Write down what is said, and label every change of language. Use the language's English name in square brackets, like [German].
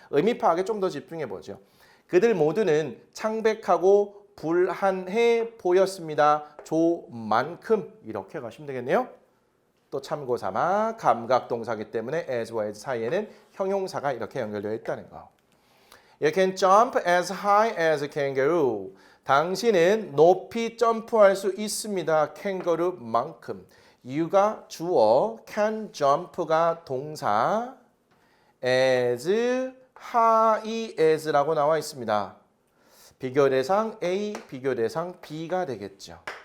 [Korean] 의미 파악에 좀 더 집중해 보죠. 그들 모두는 창백하고 불안해 보였습니다. 조만큼 이렇게 가시면 되겠네요. 또 참고 삼아 감각동사기 때문에 as와 as 사이에는 형용사가 이렇게 연결되어 있다는 거. [English] You can jump as high as a kangaroo. [Korean] 당신은 높이 점프할 수 있습니다. 캥거루만큼. you가 주어, can jump가 동사, as high as라고 나와 있습니다. 비교 대상 A, 비교 대상 B가 되겠죠.